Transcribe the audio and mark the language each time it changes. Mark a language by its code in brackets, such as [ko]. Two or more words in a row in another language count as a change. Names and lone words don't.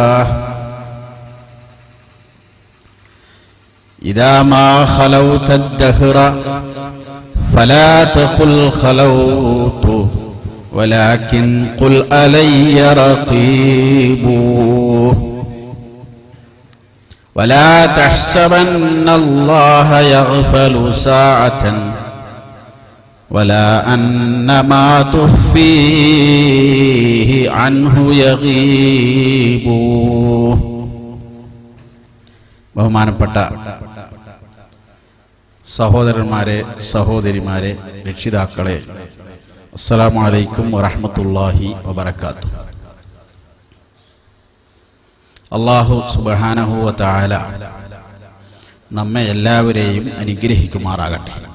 [ar] إذا ما خلوت الدهر فلا تقل خلوت ولكن قل علي رقيب ولا تحسبن الله يغفل ساعة ولا أن ما تخفيه عنه يغيب [ml] ബഹുമാനപ്പെട്ട സഹോദരന്മാരെ, സഹോദരിമാരെ, രക്ഷിതാക്കളെ, [ar] السلام عليكم ورحمة الله وبركاته. [ml] അല്ലാഹു [ar] سبحانه وتعالى [ml] നമ്മെ എല്ലാവരെയും അനുഗ്രഹിക്കുമാറാകട്ടെ.